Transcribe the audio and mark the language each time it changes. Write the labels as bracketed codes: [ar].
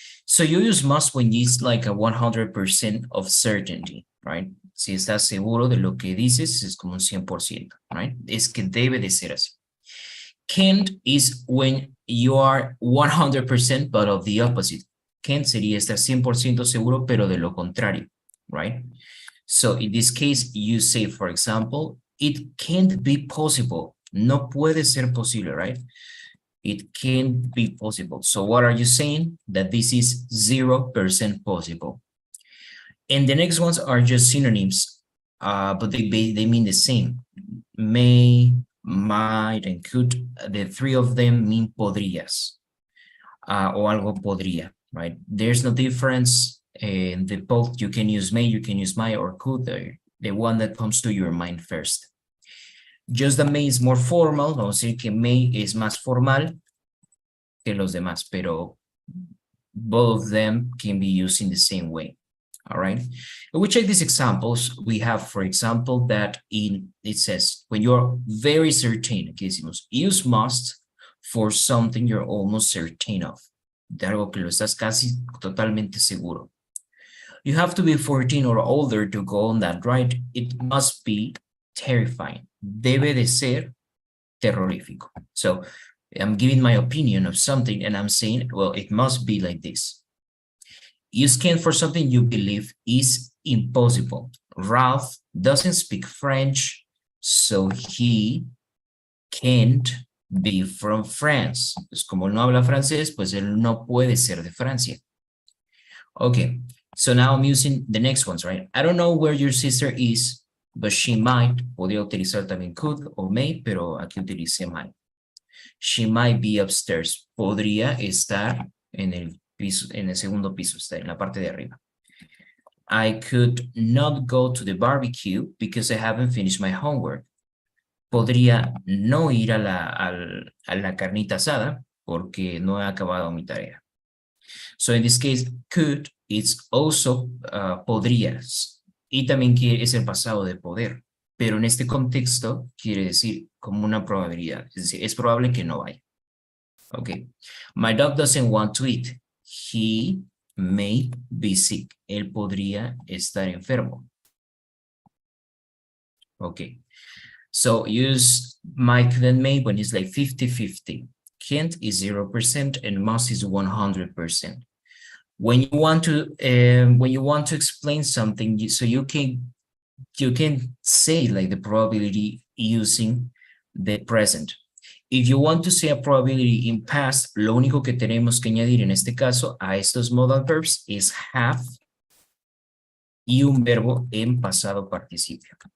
[en] So you use must when it's like a 100% of certainty, right? [es] Si estás seguro de lo que dices, es como un 100%, right? [en] Es que debe de ser así. Can't is when you are 100% but of the opposite. [es] Can't sería estar 100% seguro pero de lo contrario, right? [en] So in this case, you say, for example, it can't be possible. [es] No puede ser posible, right? [en] It can't be possible. So what are you saying? That this is 0% possible. And the next ones are just synonyms, but they mean the same. May, might, and could. The 3 of them mean podrías, o algo podría, right? There's no difference. In the both, you can use may, you can use might, or could, the one that comes to your mind first. Just the may is more formal, vamos a decir que may es más formal que los demás, pero both of them can be used in the same way. All right. If we check these examples, we have, for example, that it says, when you're very certain, aquí decimos, use must for something you're almost certain of. [es] De algo que lo estás casi totalmente seguro. [en] You have to be 14 or older to go on that ride. It must be terrifying. [es] Debe de ser terrorífico. [en] So I'm giving my opinion of something and I'm saying, well, it must be like this. Use can't for something you believe is impossible. Ralph doesn't speak French, so he can't be from France. [es] Pues como no habla francés, pues él no puede ser de Francia. [en] Okay, so now I'm using the next ones, right? I don't know where your sister is, but she might. [es] Podría utilizar también could o may, pero aquí utilice might. She might be upstairs. Podría estar en el piso, en el segundo piso, está en la parte de arriba. [en] I could not go to the barbecue because I haven't finished my homework. [es] Podría no ir a la carnita asada porque no he acabado mi tarea. [en] So in this case, could, it's also podrías. [es] Y también es el pasado de poder. Pero en este contexto quiere decir como una probabilidad. Es decir, es probable que no vaya. [en] Okay. My dog doesn't want to eat. He may be sick. Él podría estar enfermo. Okay. So use might and may when it's like 50-50. Can't is 0% and must is 100%. When you want to explain something, so you can say like the probability using the present. [es] If you want to say a probability in past, lo único que tenemos que añadir en este caso a estos modal verbs es have y un verbo en pasado participio.